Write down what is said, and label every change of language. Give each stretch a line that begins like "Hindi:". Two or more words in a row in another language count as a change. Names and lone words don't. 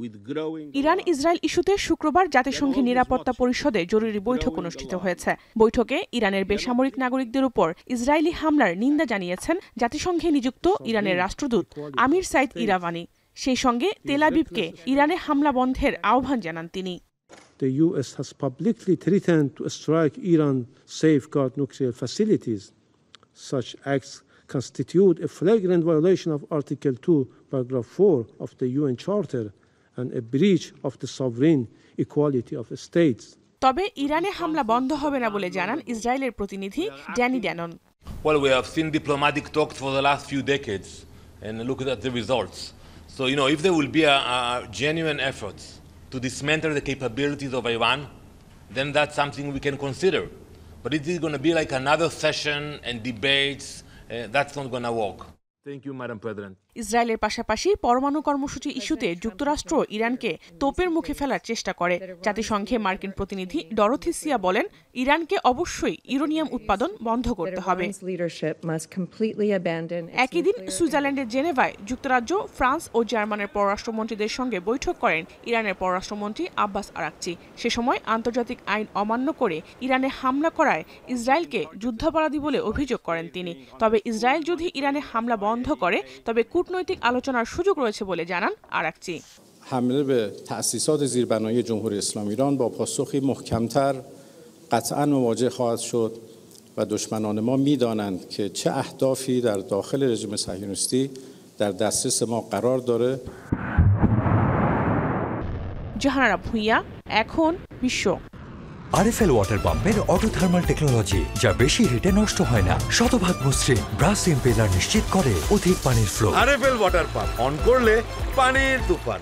Bangla: ইরান ইসরায়েল ইস্যুতে শুক্রবার জাতিসংঘের নিরাপত্তা পরিষদে জরুরি বৈঠক অনুষ্ঠিত হয়েছে। বৈঠকে ইরানের বেসামরিক নাগরিকদের উপর ইসরায়েলি হামলার নিন্দা জানিয়েছেন জাতিসংঘে নিযুক্ত ইরানের রাষ্ট্রদূত আমির সাইদ ইরাভানি। সেই সঙ্গে তেল আবিবকে ইরানে হামলা বন্ধের আহ্বান জানান তিনি।
English: The US has publicly threatened to strike Iran's safeguard nuclear facilities. Such acts constitute a flagrant violation of Article 2, Paragraph 4 of the UN Charter and a breach of the sovereign equality of states.
Bangla: তবে ইরানে হামলা বন্ধ হবে না বলে জানান ইসরায়েলের প্রতিনিধি ড্যানি ড্যানন।
English: Well, we have seen diplomatic talks for the last few decades and look at the results. So, if there will be a genuine efforts to dismantle the capabilities of Iran, then that's something we can consider. But it is going to be like another session and debates. That's not going to work. Thank you, Madam President.
Bangla: ইসরায়েলের পাশাপাশি পরমাণু কর্মসূচি ইস্যুতে যুক্তরাষ্ট্র ইরানকে তোপের মুখে ফেলার চেষ্টা করে। জাতিসংঘে মার্কিন প্রতিনিধি ডরোথি সিয়া বলেন, ইরানকে অবশ্যই ইউরেনিয়াম উৎপাদন বন্ধ করতে হবে। একই দিন সুইজারল্যান্ডের জেনেভায় যুক্তরাজ্য, ফ্রান্স ও জার্মানের পররাষ্ট্রমন্ত্রীদের সঙ্গে বৈঠক করেন ইরানের পররাষ্ট্রমন্ত্রী আব্বাস আরাকচি। সে সময় আন্তর্জাতিক আইন অমান্য করে ইরানে হামলা করায় ইসরায়েলকে যুদ্ধাপরাধী বলে অভিযোগ করেন তিনি। তবে ইসরায়েল যদি ইরানে হামলা বন্ধ করে তবে কূটনৈতিক আলোচনার সুযোগ রয়েছে বলে জানান আরাকচি।
Persian: حمله به تأسیسات زیربنایی جمهوری اسلامی ایران با پاسخی محکمتر قطعا مواجه خواهد شد و دشمنان ما می‌دانند که چه اهدافی در داخل رژیم صهیونیستی در دسترس ما قرار داره.
Bangla: জাহানারা ভুঁইয়া, এখন বিশ্ব। আরএফএল ওয়াটার পাম্পের
English: auto thermal technology,
Bangla: যা বেশি হিটে নষ্ট হয় না, শতভাগ মসৃণ,
English: brass impeller
Bangla: নিশ্চিত করে অধিক পানির ফ্লো। আরএফএল ওয়াটার পাম্প অন করলে পানির তুফান।